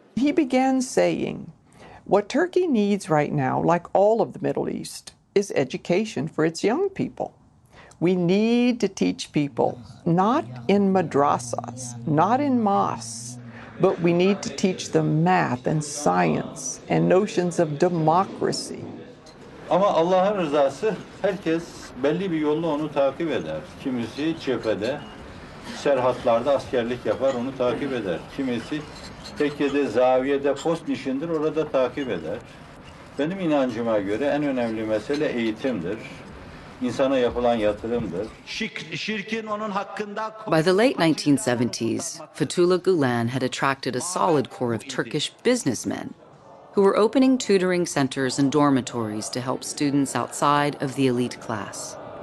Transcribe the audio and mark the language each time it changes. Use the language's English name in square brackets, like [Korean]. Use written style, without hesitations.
[English] He began saying, what Turkey needs right now, like all of the Middle East, is education for its young people. We need to teach people, not in madrasas, not in mosques, but we need to teach them math and science and notions of democracy. [Turkish] Ama Allah'ın rızası, herkes belli bir yolla onu takip eder. Kimisi cephede, serhatlarda askerlik yapar, onu takip eder. Kimisi tekkede, zaviyede, post nişindir, orada takip eder. Benim inancıma göre en önemli mesele eğitimdir. İnsana yapılan yatırımdır. [English] By the late 1970s, Fethullah Gulen had attracted a solid core of Turkish businessmen who were opening tutoring centers and dormitories to help students outside of the elite class.